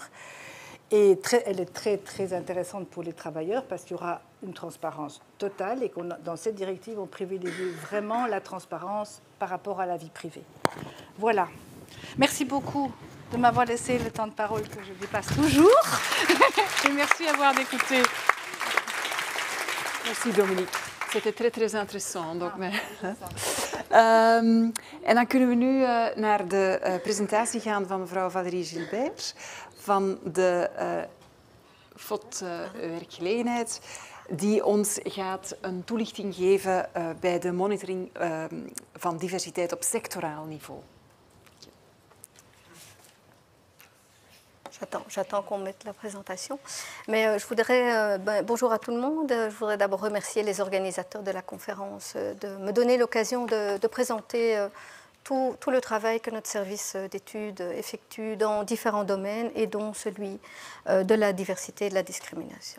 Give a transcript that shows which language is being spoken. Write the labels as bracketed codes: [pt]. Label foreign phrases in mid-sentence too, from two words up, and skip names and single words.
[fr] Et elle est très, très intéressante pour les travailleurs parce qu'il y aura une transparence totale et dans cette directive, on privilégie vraiment la transparence par rapport à la vie privée. Voilà. Merci beaucoup de m'avoir laissé le temps de parole que je dépasse toujours. Et merci d'avoir écouté. Merci Dominique. C'était très, très interessant. [nl] En dan kunnen we nu naar de presentatie gaan van mevrouw Valérie Gilbert van de FOD werkgelegenheid, die ons gaat een toelichting geven bij de monitoring van diversiteit op sectoraal niveau. [fr] J'attends qu'on mette la présentation. Mais je voudrais, bonjour à tout le monde. Je voudrais d'abord remercier les organisateurs de la conférence de me donner l'occasion de présenter tout le travail que notre service d'études effectue dans différents domaines et dont celui de la diversité et de la discrimination.